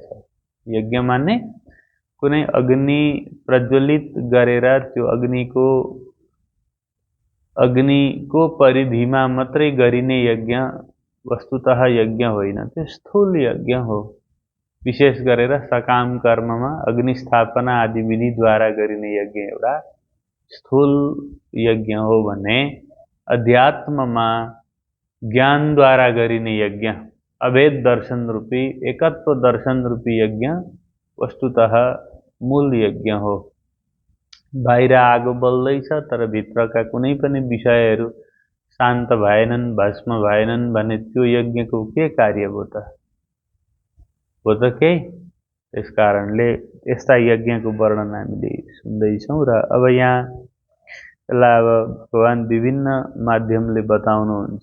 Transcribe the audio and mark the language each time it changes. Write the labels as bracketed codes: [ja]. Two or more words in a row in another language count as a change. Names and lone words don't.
[ne] यज्ञ माने कुनै अग्नि प्रज्वलित गरेर त्यो अग्निको परिधिमा मात्रै गरिने यज्ञ वस्तुतः यज्ञ होइन, त्यो स्थूल यज्ञ हो। विशेष गरेर सकाम कर्ममा अग्निस्थापना आदि विधिद्वारा गरिने यज्ञ एउटा स्थूल यज्ञ हो भने अध्यात्ममा ज्ञानद्वारा गरिने यज्ञ अभेद दर्शन रूपी एकत्व दर्शन रूपी यज्ञ वस्तुतः मूल यज्ञ हो। बाहिर आगो बल्दैछ तर भित्रका कुनै पनि विषयहरू शान्त भएनन्, भस्म भएनन् भने त्यो यज्ञको के कार्य हो त? हो त केही। त्यसकारणले यस्ता यज्ञको वर्णन हामीले सुन्दैछौँ र अब यहाँ यसलाई अब भगवान विभिन्न माध्यमले बताउनुहुन्छ।